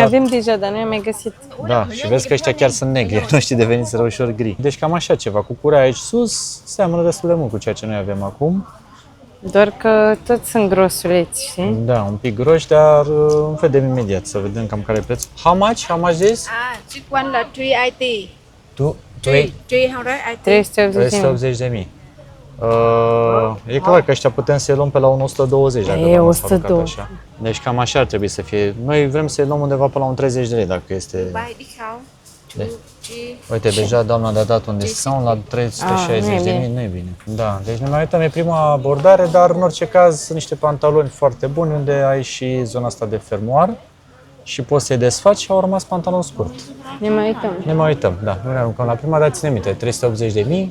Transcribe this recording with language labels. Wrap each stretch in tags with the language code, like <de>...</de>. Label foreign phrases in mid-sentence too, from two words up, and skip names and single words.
<ro>avem deja, dar noi am mai găsit. Da, și vezi că ăștia chiar sunt negri, nu știi, deveniți ușor gri. Deci cam așa ceva, cu curea aici sus, seamănă destul de mult cu ceea ce noi avem acum. Doar că toți sunt grosuleți, știi? Da, un pic groși, dar vedem imediat, să vedem cam care e prețul.</ro> <en>How much this?</en> <vi>Chiếc one là 380.</vi> <ro>Tu, 380. 380 380 de mii. E clar că ăștia putem să-i luăm pe la un 120 dacă E, doamna s-a 102. rugat așa. Deci cam așa ar trebui să fie. Noi vrem să-i luăm undeva pe la un 30 de lei dacă este...</ro> <vi>Bài đi khảo. Đây. Chi.</vi> <ro>Uite, deja doamna a dat un discount la 360 de mii, nu e bine. Da, deci ne mai uităm, e prima abordare, dar în orice caz sunt niște pantaloni foarte buni unde ai și zona asta de fermoar și poți să-i desfaci și au rămas pantaloni scurt. Ne mai uităm. Ne mai uităm, da, nu ne aruncăm la prima, dar ține minte, 380 de mii.</ro>